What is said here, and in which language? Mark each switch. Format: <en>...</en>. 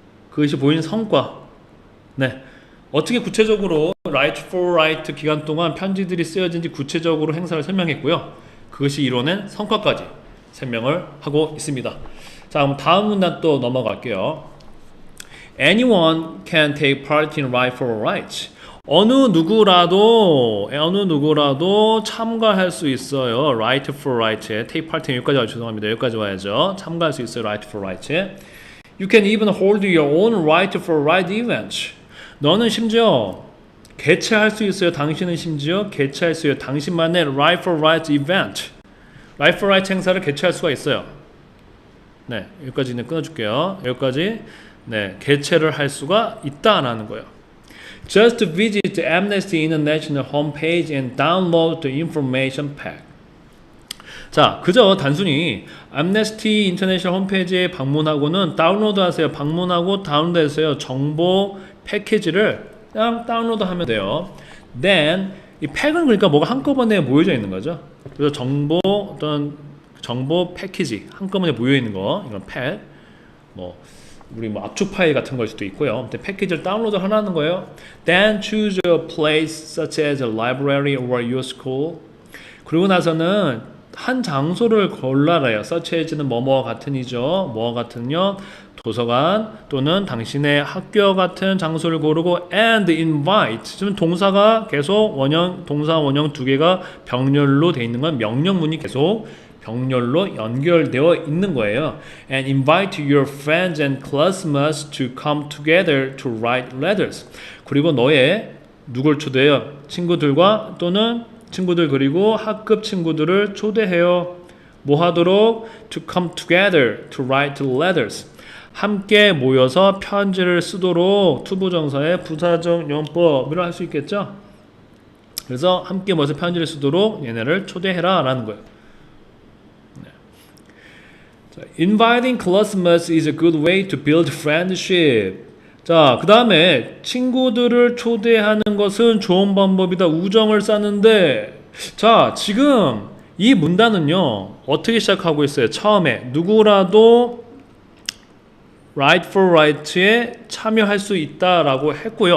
<ko>그것이 보인 성과. 네. 어떻게 구체적으로 Right for Right 기간 동안 편지들이 쓰여진지 구체적으로 행사를 설명했고요. 그것이 이뤄낸 성과까지 설명을 하고 있습니다. 자, 그럼 다음 문단 또 넘어갈게요.</ko> <en>Anyone can take part in Right for Right.</en> <ko>어느 누구라도 참가할 수 있어요. Right for Right에 take part in 여기까지 와요. 죄송합니다. 여기까지 와야죠. 참가할 수 있어요. Right for Right에.</ko> <en>You can even hold your own Right for Right event.</en> <ko>너는 심지어 개최할 수 있어요. 당신은 심지어 개최할 수 있어요. 당신만의 Right for Right event, Right for Right 행사를 개최할 수가 있어요. 네, 여기까지 끊어줄게요. 여기까지 개최를 할 수가 있다라는 거예요.</ko> <en>Just visit the Amnesty International homepage and download the information pack.</en> <ko>자, 그저 단순히 Amnesty International 홈페이지에 방문하고는 다운로드하세요. 방문하고 다운로드하세요. 정보 패키지를 그냥 다운로드하면 돼요. Then 이 팩은 그러니까 뭐가 한꺼번에 모여져 있는 거죠. 그래서 어떤 정보 패키지 한꺼번에 모여 있는 거, 이건 팩. 우리 압축 파일 같은 걸 수도 있고요. 아무튼 패키지를 다운로드 하라는 거예요.</ko> <en>Then choose a place such as a library or your school.</en> <ko>그리고 나서는 한 장소를 골라라요. such as는 뭐뭐 같은이죠. 뭐 같은요? 도서관 또는 당신의 학교 같은 장소를 고르고</ko> <en>and invite.</en> <ko>지금 동사가 계속 동사 원형 두 개가 병렬로 돼 있는 건 명령문이 계속 병렬로 연결되어 있는 거예요.</ko> <en>And invite your friends and classmates to come together to write letters.</en> <ko>그리고 누굴 초대해요? 친구들과 또는 친구들 그리고 학급 친구들을 초대해요. 뭐 하도록?</ko> <en>To come together to write letters.</en> <ko>함께 모여서 편지를 쓰도록 투부정사의 부사적 용법으로 할 수 있겠죠? 그래서 함께 모여서 편지를 쓰도록 얘네를 초대해라 라는 거예요.</ko> <en>Inviting classmates is a good way to build friendship.</en> <ko>자, 그 다음에 친구들을 초대하는 것은 좋은 방법이다. 우정을 쌓는데, 자, 지금 이 문단은요 어떻게 시작하고 있어요? 처음에 누구라도 Right for Right에 참여할 수 있다라고 했고요.</ko>